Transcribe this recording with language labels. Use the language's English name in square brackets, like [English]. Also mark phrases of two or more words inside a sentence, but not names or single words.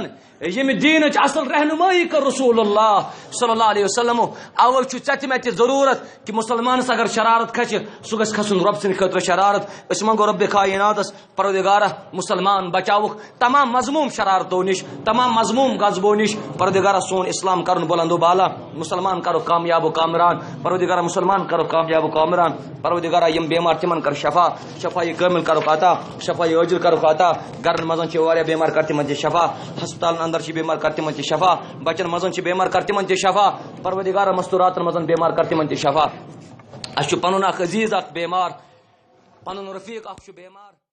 [Kashmiri] ییٚمہِ دیٖنٕچ اصل رہنمٲیی کٔر رسول اللہ [Arabic] صلی اللہ علیہ وسلم. [Kashmiri] اوے چھُ ژےٚ تہِ مےٚ تہِ ضروٗرت کہ مسلمانس اگر شرارت کھسہِ سُہ گژھِ کھسُن رب سٕنٛدِ خٲطرٕ شرارت. أسۍ منگو رب کائناتس پروردگارہ مسلمان بچاوُکھ تمام مضموم شرارتو نش، تمام مضموم غضبو نش. پروردگارہ سون اسلام کرن [Urdu] بلند و بالا، [Kashmiri] مسلمان کرو [Urdu] کامیاب و کامران. [Kashmiri] پروردگارہ مسلمان کرو [Urdu] کامیاب و کامران. [Kashmiri] پروردگارہ یم بیمار تمن کر شفا، [Urdu] شفائی کامل [Kashmiri] کرو عطا، [Urdu] شفائی عاجل [Kashmiri] کرو عطا. گرن منٛز چھِ واریاہ بیمار کر تمن تہِ شفا، ہسپتالن اندر چھ بیمار کر تمن تہِ شفا، بچن منٛز چھِ بیمار کر تمن تہِ شفا. پروردگارہ مستوراتن منٛز بیمار کر تمن تہِ شفا. اسہِ چھُ پنُن اکھ عزیز اکھ بیمار، پنُن رفیق اکھ چھُ بیمار.